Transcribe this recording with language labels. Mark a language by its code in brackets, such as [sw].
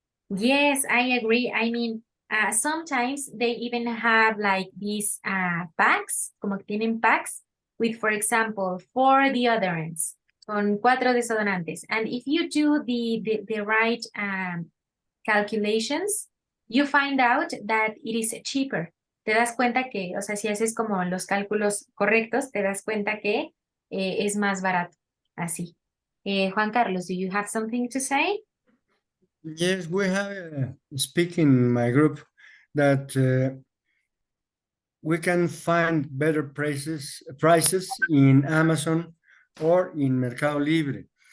[en] Yes, I agree. I mean, sometimes they even have like these packs, [es] como que tienen packs [en] with, for example, 4 deodorants, [es] con 4 desodorantes. [en] And if you do the right calculations, you find out that it is cheaper. [es] Te das cuenta que, o sea, si haces como los cálculos correctos, te das cuenta que es más barato. Así. [en] Juan Carlos, do you have something to say? Yes, we have speak in my group that we can find better prices in Amazon or in Mercado Libre.